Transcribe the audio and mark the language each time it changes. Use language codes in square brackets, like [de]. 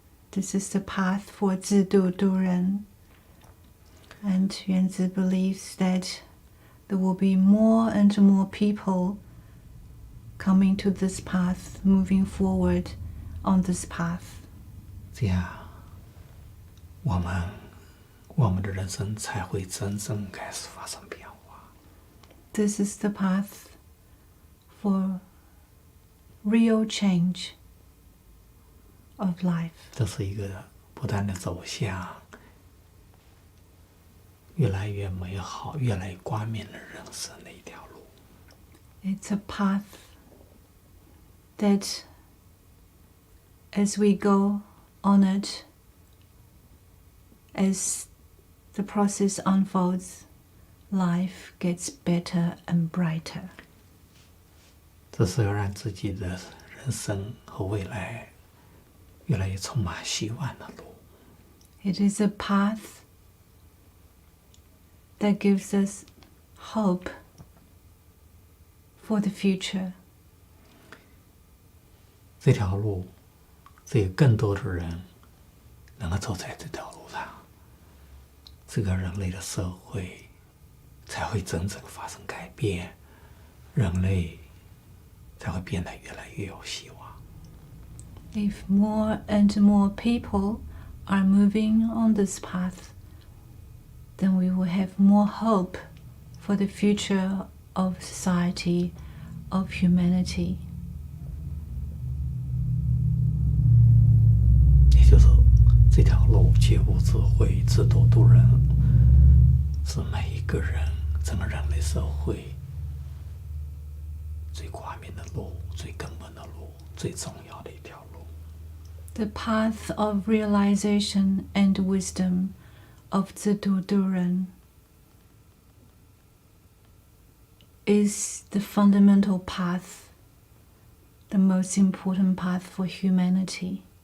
[en] This is the path for 自度度人. And Yuanzi believes that there will be more and more people coming to this path, moving forward on this path. [zh] 这样，我们的人生才会真正开始发生变化。 [en] This is the path for real change of life. [zh] 这是一个不断的走向越来越美好、越来越光明的人生的一条路。 [en] It's a path that, as we go on it, as the process unfolds, life gets better and brighter. [zh] 这是要让自己的人生和未来越来越充满希望的路。 [en] It is a path that gives us hope for the future. [zh] 这条路，只有更多的人能够走在这条路上，这个人类的社会才会真正发生改变，人类才会变得越来越有希望。 [en] If more and more people are moving on this path, then we will have more hope for the future of society, of humanity. [zh] 也就是这条路，觉悟智慧，自度度人，是每一个人整个人类社会最光明的路，最根本的路，最重要的一条路。 [en] The path of realization and wisdom of 自度度人 is the fundamental path, the most important path for humanity.